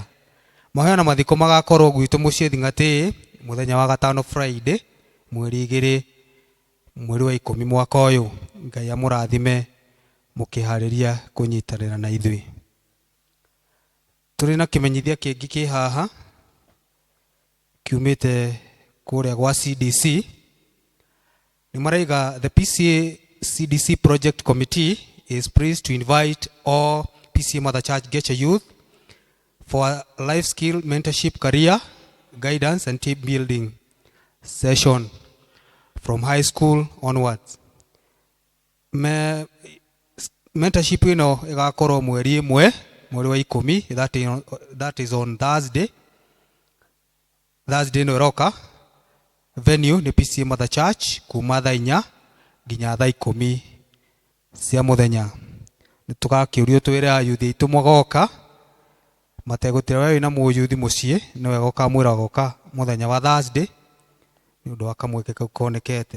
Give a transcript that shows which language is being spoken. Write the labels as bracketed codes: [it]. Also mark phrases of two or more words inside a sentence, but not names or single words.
[ki] Mahoya na mathiko magakorwo gwitu mucii Thingati muthenya wa gatano Friday mweri 2 mweri wa 10 mwaka uyu. Ngai amurathime mukihariria kunyitanira na ithuĩ. Turi na kimenyithia kingi ki haha kiumite kuria gwa CDC. Ni maraiga [en] the PCA CDC project committee is pleased to invite all PCA Mother Church Getcha youth for a life skill mentorship career guidance and team building session from high school onwards. [ki] Mentorship ino igakorwo mweri 1 mweri wa 10 [en] that is on Thursday [ki] no roka. Venue ni PCA Mother Church kuma thaa 4 nginya thaa 10 cia muthenya. Nitugakiurio twire ayuthi itu mwagoka mategutira wewe na muyuthi mucii no wega ukamwira goka muthenya wa Thursday ni undu wa kamweke kau konekete.